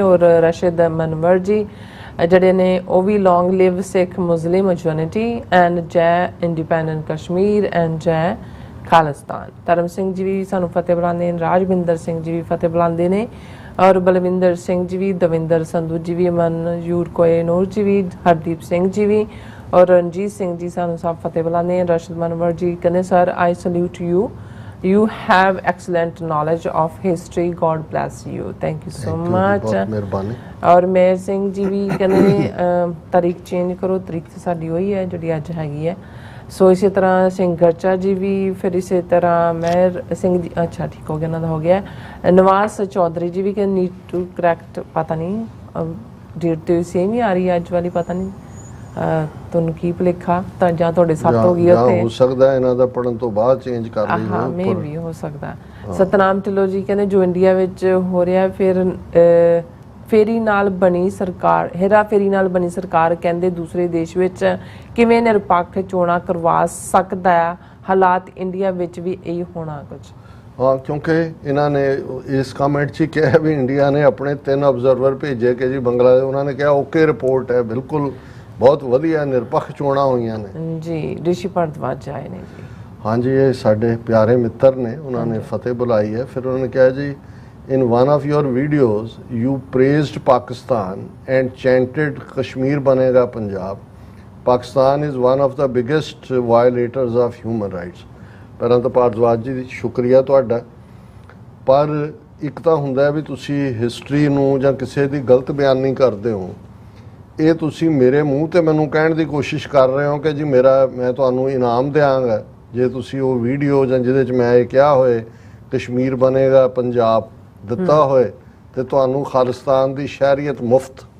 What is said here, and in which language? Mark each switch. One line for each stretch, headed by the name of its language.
Punjabi: ਔਰ ਰਸ਼ਿਦ ਮਨਵਰ ਜੀ ਜਿਹੜੇ ਨੇ ਉਹ ਵੀ
English: long live Sikh Muslim unity
Punjabi: ਐਂਡ ਜੈ ਇੰਡੀਪੈਂਡੈਂਟ ਕਸ਼ਮੀਰ ਐਂਡ ਜੈ ਖਾਲਿਸਤਾਨ। ਧਰਮ ਸਿੰਘ ਜੀ ਵੀ ਸਾਨੂੰ ਫਤਿਹ ਬੁਲਾਉਂਦੇ ਨੇ, ਰਾਜਵਿੰਦਰ ਸਿੰਘ ਜੀ ਵੀ ਫਤਿਹ ਬੁਲਾਉਂਦੇ ਨੇ, ਔਰ ਬਲਵਿੰਦਰ ਸਿੰਘ ਜੀ ਵੀ, ਦਵਿੰਦਰ ਸੰਧੂ ਜੀ ਵੀ, ਮਨਯੂਰ ਕੋਏ ਨੂਰ ਜੀ ਵੀ, ਹਰਦੀਪ ਸਿੰਘ ਜੀ ਵੀ, ਔਰ ਰਣਜੀਤ ਸਿੰਘ ਜੀ ਸਾਨੂੰ ਸਭ ਫਤਿਹ ਬੁਲਾਉਂਦੇ ਨੇ। ਰਸ਼ਦ ਮਨਵਰ ਜੀ ਕਹਿੰਦੇ
English: sir I salute you, you have excellent knowledge of history, god bless you, thank you so much,
Punjabi: ਬਹੁਤ ਮਿਹਰਬਾਨੀ। ਔਰ ਮੇਰ ਸਿੰਘ ਜੀ ਵੀ ਕਹਿੰਦੇ ਤਾਰੀਖ ਚੇਂਜ ਕਰੋ, ਤਾਰੀਖ ਤੇ ਸਾਡੀ ਉਹੀ ਹੈ ਜਿਹੜੀ ਅੱਜ ਹੈਗੀ ਹੈ। ਸੋ ਇਸੇ ਤਰ੍ਹਾਂ ਸਿੰਘ ਗਰਚਾ ਜੀ ਵੀ, ਫਿਰ ਇਸੇ ਤਰ੍ਹਾਂ ਮੇਰ ਸਿੰਘ ਜੀ, ਅੱਛਾ ਠੀਕ ਹੋ ਗਿਆ, ਇਹਨਾਂ ਦਾ ਹੋ ਗਿਆ। ਨਵਾਜ਼ ਚੌਧਰੀ ਜੀ ਵੀ ਕਹਿੰਦੇ ਨੀਡ ਟੂ ਕਰੈਕਟ, ਪਤਾ ਨਹੀਂ ਡੇਟ ਤੇ ਸੇਮ ਹੀ ਆ ਰਹੀ ਹੈ ਅੱਜ ਵਾਲੀ, ਪਤਾ ਨਹੀਂ ਤੁਹਾਨੂੰ ਕੀ ਭੁਲੇਖਾ, ਤਾਂ ਜਾਂ ਤੁਹਾਡੇ ਸੱਤ ਹੋ ਗਈ ਉੱਥੇ, ਹੋ ਸਕਦਾ ਇਹਨਾਂ ਦਾ ਪੜਨ ਤੋਂ ਬਾਅਦ ਚੇਂਜ ਕਰ ਲਈ ਹਾਂ ਮੇ ਵੀ ਹੋ ਸਕਦਾ। ਸਤਨਾਮ ਢਿੱਲੋਂ ਜੀ ਕਹਿੰਦੇ ਜੋ ਇੰਡੀਆ ਵਿੱਚ ਹੋ ਰਿਹਾ ਫਿਰ ਫੇਰੀ ਨਾਲ ਬਣੀ ਸਰਕਾਰ, ਹੇਰਾ ਫੇਰੀ ਨਾਲ ਬਣੀ ਸਰਕਾਰ ਕਹਿੰਦੇ ਦੂਸਰੇ ਦੇਸ਼ ਵਿੱਚ ਕਿਵੇਂ ਨਿਰਪੱਖ ਚੋਣਾਂ ਕਰਵਾ ਸਕਦਾ ਹੈ, ਹਾਲਾਤ ਇੰਡੀਆ ਵਿੱਚ ਵੀ ਇਹੀ ਹੋਣਾ ਕੁਝ। ਹਾਂ, ਕਿਉਂਕਿ ਇਹਨਾਂ ਨੇ ਇਸ ਕਮੈਂਟ 'ਚ ਕਿਹਾ ਵੀ ਇੰਡੀਆ ਨੇ ਆਪਣੇ 3 ਅਬਜ਼ਰਵਰ ਭੇਜੇ ਕਿ ਜੀ ਬੰਗਲਾਦੇਸ਼, ਉਹਨਾਂ ਨੇ ਕਿਹਾ ਓਕੇ ਰਿਪੋਰਟ ਹੈ, ਬਿਲਕੁਲ ਬਹੁਤ ਵਧੀਆ ਨਿਰਪੱਖ ਚੋਣਾਂ ਹੋਈਆਂ ਨੇ ਜੀ। ਰਿਸ਼ੀ ਭਾਰਦਵਾਜ ਆਏ ਨੇ ਜੀ, ਹਾਂਜੀ ਇਹ ਸਾਡੇ ਪਿਆਰੇ ਮਿੱਤਰ ਨੇ, ਉਹਨਾਂ ਨੇ ਫਤਿਹ ਬੁਲਾਈ ਹੈ। ਫਿਰ ਉਹਨਾਂ ਨੇ ਕਿਹਾ ਜੀ
English: in one of your videos you praised Pakistan and chanted Kashmir banega Punjab. Pakistan is one of the biggest violators of human rights.
Punjabi: ਪਹਿਲਾਂ ਤਾਂ ਭਾਰਦਵਾਜ ਜੀ ਸ਼ੁਕਰੀਆ ਤੁਹਾਡਾ। ਪਰ ਇੱਕ ਤਾਂ ਹੁੰਦਾ ਹੈ ਵੀ ਤੁਸੀਂ ਹਿਸਟਰੀ ਨੂੰ ਜਾਂ ਕਿਸੇ ਦੀ ਗਲਤ ਬਿਆਨੀ ਕਰਦੇ ਹੋ, ਇਹ ਤੁਸੀਂ ਮੇਰੇ ਮੂੰਹ ਤੇ ਮੈਨੂੰ ਕਹਿਣ ਦੀ ਕੋਸ਼ਿਸ਼ ਕਰ ਰਹੇ ਹੋ ਕਿ ਜੀ ਮੈਂ ਤੁਹਾਨੂੰ ਇਨਾਮ ਦਿਆਂਗਾ ਜੇ ਤੁਸੀਂ ਉਹ ਵੀਡੀਓ ਜਾਂ ਜਿਹਦੇ 'ਚ ਮੈਂ ਇਹ ਕਿਹਾ ਹੋਏ ਕਸ਼ਮੀਰ ਬਣੇਗਾ ਪੰਜਾਬ ਦਿੱਤਾ ਹੋਏ ਤੇ ਤੁਹਾਨੂੰ ਖਾਲਿਸਤਾਨ ਦੀ ਸ਼ਹਿਰੀਅਤ ਮੁਫਤ